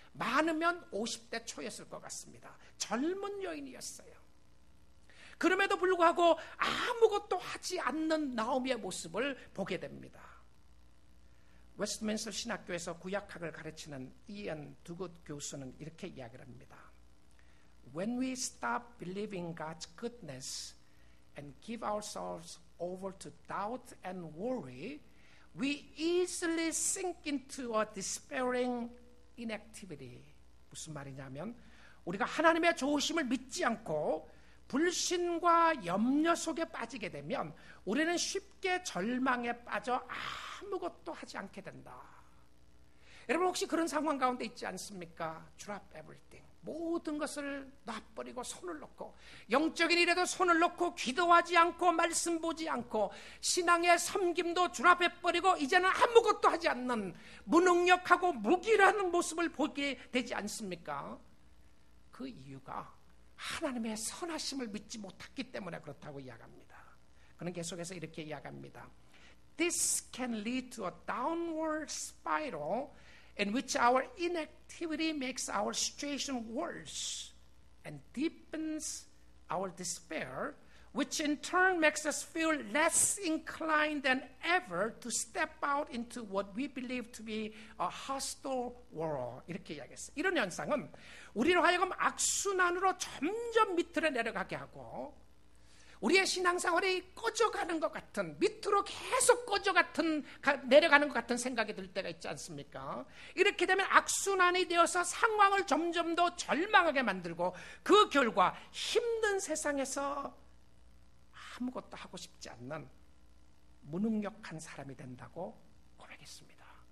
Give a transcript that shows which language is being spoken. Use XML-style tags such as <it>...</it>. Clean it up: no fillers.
<ko>많으면 50대 초였을 것 같습니다. 젊은 여인이었어요. 그럼에도 불구하고 아무것도 하지 않는 나오미의 모습을 보게 됩니다. 웨스트민스터 신학교에서 구약학을 가르치는 이언 두굿 교수는 이렇게 이야기를 합니다.</ko> <en>When we stop believing God's goodness and give ourselves over to doubt and worry, we easily sink into a despairing inactivity.</en> <ko>무슨 말이냐면 우리가 하나님의 좋으심을 믿지 않고 불신과 염려 속에 빠지게 되면 우리는 쉽게 절망에 빠져 아무것도 하지 않게 된다. 여러분 혹시 그런 상황 가운데 있지 않습니까?</ko> <en>Drop everything.</en> <ko>모든 것을 놔버리고 손을 놓고, 영적인 일에도 손을 놓고, 기도하지 않고 말씀 보지 않고 신앙의 섬김도 드랍해버리고 이제는 아무것도 하지 않는 무능력하고 무기라는 모습을 보게 되지 않습니까? 그 이유가 하나님의 선하심을 믿지 못했기 때문에 그렇다고 이야기합니다. 그는 계속해서 이렇게 이야기합니다.</ko> <en>This can lead to a downward spiral in which our inactivity makes our situation worse and deepens our despair, which in turn makes us feel less inclined than ever to step out into what we believe to be a hostile world.</en> <ko>이렇게 이야기했어요. 이런 현상은 우리로 하여금 악순환으로 점점 밑으로 내려가게 하고 우리의 신앙생활이 꺼져가는 것 같은, 밑으로 계속 내려가는 것 같은 생각이 들 때가 있지 않습니까? 이렇게 되면 악순환이 되어서 상황을 점점 더 절망하게 만들고 그 결과 힘든 세상에서 아무것도 하고 싶지 않는 무능력한 사람이 된다고 고백했습니다.</ko>